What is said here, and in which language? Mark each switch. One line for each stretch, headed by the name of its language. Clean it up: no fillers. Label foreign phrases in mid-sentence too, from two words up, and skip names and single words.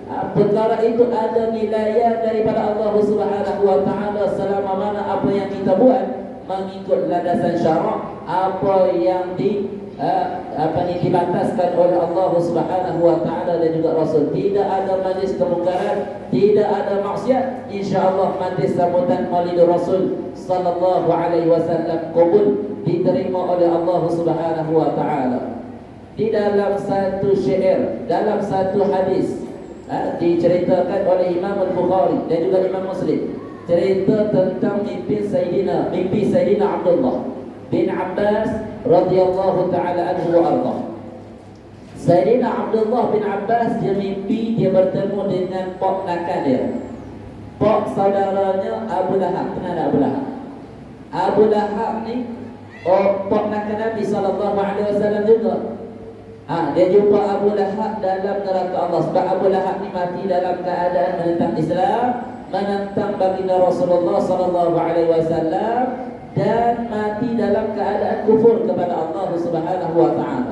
Malay: Perkara itu ada nilai daripada Allah
Arabic: سبحانه وتعالى
Malay: selama mana apa yang kita buat mengikut landasan syarak, apa yang dibataskan oleh Allah
Arabic: سبحانه وتعالى
Malay: dan juga Rasul. Tidak ada majlis kemungkaran, tidak ada maksiat. Insya-Allah majlis sambutan Maulid Rasul
Arabic: صلى الله عليه وسلم
Malay: qabul, diterima oleh Allah
Arabic: سبحانه وتعالى.
Malay: Di dalam satu syair, dalam satu hadis, diceritakan oleh Imam Al-Bukhari dan juga Imam Muslim, cerita tentang mimpi Sayyidina Abdullah bin Abbas
Arabic: رضي الله تعالى عنه وأرضاه.
Malay: Sayyidina Abdullah bin Abbas dia mimpi dia bertemu dengan pak nakal dia, pak saudaranya Abu Lahab. Kenal Abu Lahab? Abu Lahab ni pak nakal Nabi
Arabic: صلى الله عليه وسلم
Malay: juga. Dia jumpa Abu Lahab dalam neraka Allah. Sebab Abu Lahab ni mati dalam keadaan menentang Islam, menentang baginda Rasulullah
Arabic: صلى الله عليه وسلم,
Malay: dan mati dalam keadaan kufur kepada Allah
Arabic: سبحانه وتعالى.